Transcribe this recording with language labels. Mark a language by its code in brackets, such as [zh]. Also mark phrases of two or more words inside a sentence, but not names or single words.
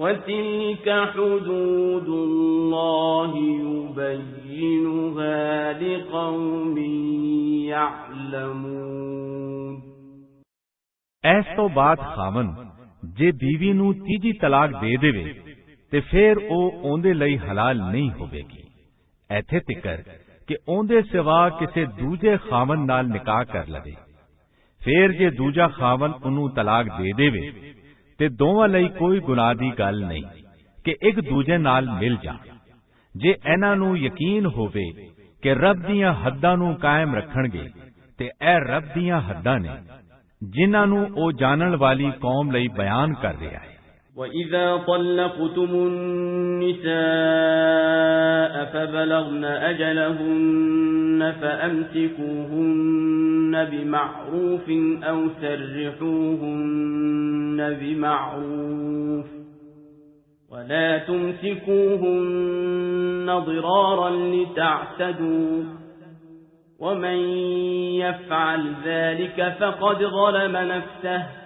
[ar] وتلك حدود الله يبينها لقوم يعلمون۔ [pa] ਇਸ ਤੋਂ ਬਾਅਦ ਖਾਵਨ ਜੇ ਬੀਵੀ ਨੂੰ ਤੀਜੀ ਤਲਾਕ ਦੇ ਦੇਵੇ ਤੇ ਫਿਰ ਉਹ ਉਹਦੇ ਲਈ ਹਲਾਲ ਨਹੀਂ ਹੋਵੇਗੀ, ਇੱਥੇ ਤੀਕਰ ਕਿ ਉਹਦੇ ਸਿਵਾ ਕਿਸੇ ਦੂਜੇ ਖਾਵਨ ਨਾਲ ਨਿਕਾਹ ਕਰ ਲਵੇ। ਫਿਰ ਜੇ ਦੂਜਾ ਖਾਵਨ ਉਹਨੂੰ ਤਲਾਕ ਦੇ ਦੇਵੇ ਤੇ ਦੋਵਾਂ ਲਈ ਕੋਈ ਗੁਨਾਹ ਦੀ ਗੱਲ ਨਹੀਂ ਕਿ ਇੱਕ ਦੂਜੇ ਨਾਲ ਮਿਲ ਜਾਣ, ਜੇ ਇਹਨਾਂ ਨੂੰ ਯਕੀਨ ਹੋਵੇ ਕਿ ਰੱਬ ਦੀਆਂ ਹੱਦਾਂ ਨੂੰ ਕਾਇਮ ਰੱਖਣਗੇ ਤੇ ਇਹ ਰੱਬ ਦੀਆਂ ਹੱਦਾਂ ਨੇ ਜਿਨ੍ਹਾਂ ਨੂੰ ਉਹ ਜਾਣਨ ਵਾਲੀ ਕੌਮ ਲਈ ਬਿਆਨ ਕਰ ਰਿਹਾ ਹੈ। [ar] وَإِذَا طَلَّقْتُمُ النِّسَاءَ فَبَلَغْنَ أَجَلَهُنَّ فَأَمْسِكُوهُنَّ بِمَعْرُوفٍ أَوْ سَرِّحُوهُنَّ بِمَعْرُوفٍ وَلَا تُمْسِكُوهُنَّ ضِرَارًا لِتَعْتَدُوا وَمَنْ يَفْعَلْ ذَلِكَ فَقَدْ ظَلَمَ نَفْسَهُ